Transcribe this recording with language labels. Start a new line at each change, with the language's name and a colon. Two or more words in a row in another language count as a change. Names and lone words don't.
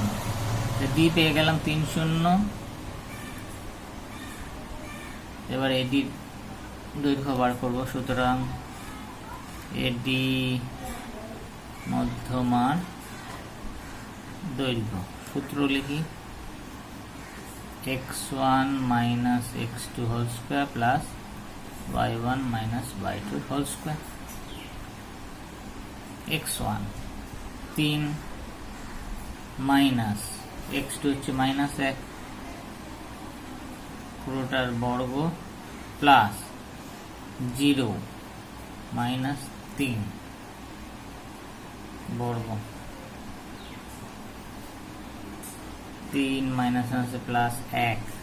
Bangla: ডি পেয়ে গেলাম 3 0। এবার এডি দৈর্ঘ্য বার করব, সুতরাং এডি মধ্যমার দৈর্ঘ্য সূত্র লিখি, x1 - x2² + y1 - y2²। x1 3 মাইনাস x2 হচ্ছে -1 পুরোটার বর্গ প্লাস 0 -3 বর্গ, 3 -1